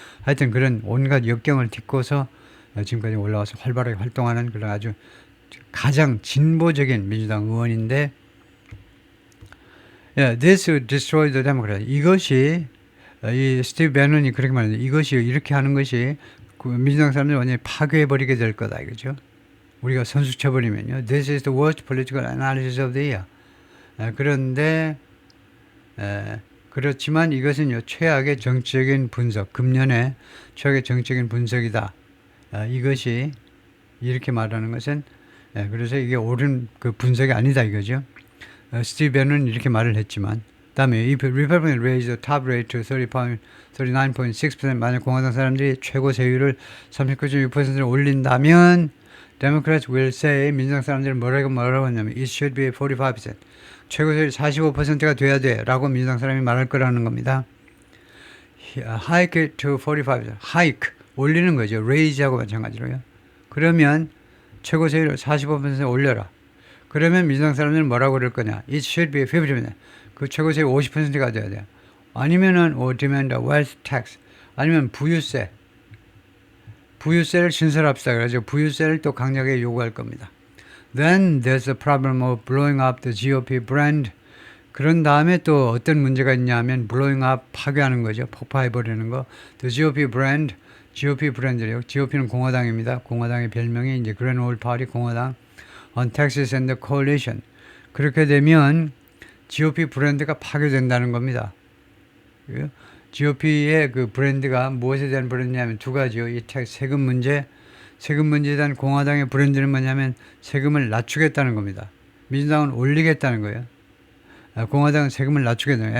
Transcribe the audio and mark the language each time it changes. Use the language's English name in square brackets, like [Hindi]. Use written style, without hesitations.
[Korean] 하여튼 그런 온갖 역경을 딛고서 지금까지 올라와서 활발하게 활동하는 그런 아주 가장 진보적인 민주당 의원인데, this destroyed the Democrat. 이것이 이 스티브 배넌이 그렇게 말했는데, 이것이 이렇게 하는 것이 민주당 사람들 완전히 파괴해버리게 될 거다 이거죠. 우리가 선수 쳐버리면요. [English] This is the worst political analysis of the year. [Korean] 그런데 그렇지만 이것은 최악의 정치적인 분석, 금년의 최악의 정치적인 분석이다. 이것이 이렇게 말하는 것은 그래서 이게 옳은 그 분석이 아니다 이거죠. 스티브 배넌은 이렇게 말을 했지만, 다음에 if Republicans raise the top rate to 39.6%, 만약 공화당 사람들이 최고 세율을 39.6%로 올린다면 Democrats will say, 민주당 사람들은 뭐라고 하냐면 it should be 45%. 최고 세율이 45%가 돼야 돼 라고 민주당 사람이 말할 거라는 겁니다. [English] Hike it to 45%. Hike, 올리는 거죠. [Korean] Raise하고 마찬가지로요. 그러면 최고 세율을 45% 올려라. 그러면 민주당 사람들은 뭐라고 그럴 거냐? [English] It should be 50%. [Korean] 그 최고 세율 50%가 돼야 돼요. [English] 아니면은 demand a wealth tax. [Korean] 아니면 부유세를 신설합시다. 그래서 부유세를 또 강력하게 요구할 겁니다. [English] Then there's the problem of blowing up the GOP brand. [Korean] 그런 다음에 또 어떤 문제가 있냐면 blowing up, 파괴하는 거죠. 폭파해버리는 거. [English] The GOP brand, GOP 브랜드래요. [Korean] GOP는 공화당입니다. 공화당의 별명이 이제 Grand Old Party, 공화당. [English] On Texas and the Coalition. [Korean] 그렇게 되면 GOP 브랜드가 파괴된다는 겁니다. GOP의 그 브랜드가 무엇에 대한 브랜드냐면 두 가지요. 이 세금 문제에 대한 공화당의 브랜드는 뭐냐면 세금을 낮추겠다는 겁니다. 민주당은 올리겠다는 거예요. 공화당은 세금을 낮추겠다는 거예요.